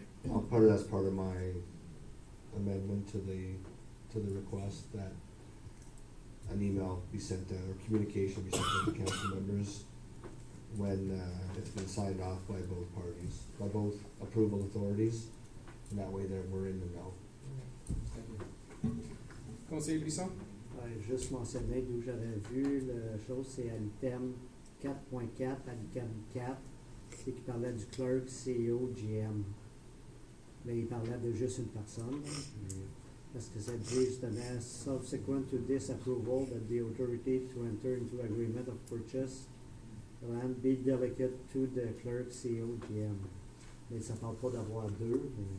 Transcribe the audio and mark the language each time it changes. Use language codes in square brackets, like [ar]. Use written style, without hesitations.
[en] I'll put it as part of my amendment to the request that an email be sent out, or communication be sent out to council members when it's been signed off by both parties, by both approval authorities, and that way that we're in the know. [fr] Conseiller Brisson? Juste mentionner d'où j'avais vu la chose, c'est à l'item 4.4, à l'item 4, et qui parlait du clerk, CEO, GM. Mais il parlait de juste une personne. Parce que ça dit justement, [en] subsequent to this approval, that the authority to enter into agreement of purchase land be delegate to the clerk, CEO, GM. [fr] Mais ça ne parle pas d'avoir deux.